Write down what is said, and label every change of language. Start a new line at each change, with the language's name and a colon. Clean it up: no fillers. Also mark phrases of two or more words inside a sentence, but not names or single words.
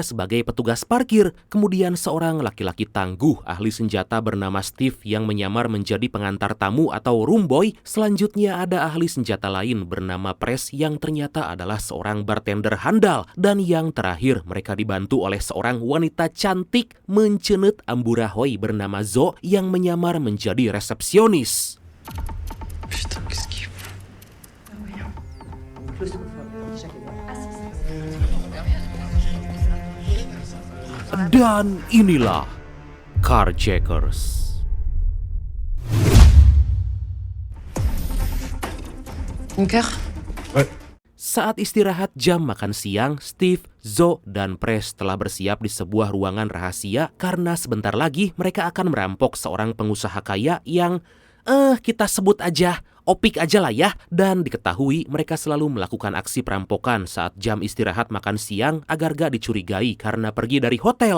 Indonesian: sebagai petugas parkir, kemudian seorang laki-laki tangguh ahli senjata bernama Steve yang menyamar menjadi pengantar tamu atau roomboy, selanjutnya ada ahli senjata lain bernama Press yang ternyata adalah seorang bartender handal, dan yang terakhir mereka dibantu oleh seorang wanita cantik mencenut amburahoi bernama Zo yang menyamar menjadi resepsionis.
French: Putain, qu'est-ce qu'il fout?
Indonesian: Dan inilah Carjackers.
French: Une cœur? Ouais.
Indonesian: Saat istirahat jam makan siang, Steve, Zo, dan Press telah bersiap di sebuah ruangan rahasia karena sebentar lagi mereka akan merampok seorang pengusaha kaya yang kita sebut aja Opik aja lah ya. Dan diketahui mereka selalu melakukan aksi perampokan saat jam istirahat makan siang agar gak dicurigai karena pergi dari hotel.